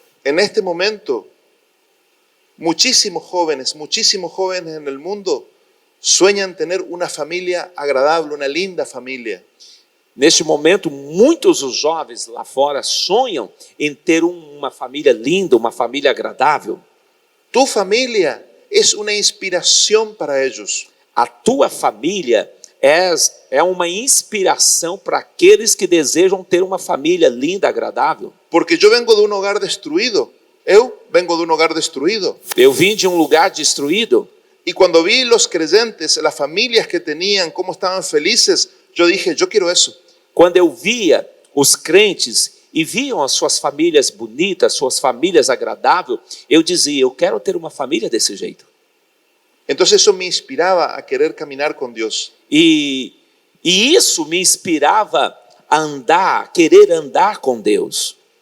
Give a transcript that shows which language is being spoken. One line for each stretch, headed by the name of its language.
Spanish: En este momento, muchísimos jóvenes en el mundo sueñan tener una familia agradable, una linda familia.
Portuguese: Neste momento, muitos dos jovens lá fora sonham em ter uma família linda, uma família agradável.
Spanish: Tu familia es una inspiración para ellos.
Portuguese: A tua família é uma inspiração para aqueles que desejam ter uma família linda, agradável.
Spanish: Porque yo vengo de un hogar destruido. Eu vengo de un hogar destruido.
Portuguese: Eu vim de um lugar destruído.
Spanish: Y cuando vi los creyentes, las familias que tenían, cómo estaban felices, yo dije, yo quiero eso.
Portuguese: Quando eu via os crentes e viam as suas famílias bonitas, suas famílias agradáveis, eu dizia, eu quero ter uma família desse jeito.
Spanish: Entonces eso me inspiraba a querer caminar con Dios.
Portuguese: E isso me inspirava a querer andar com Deus.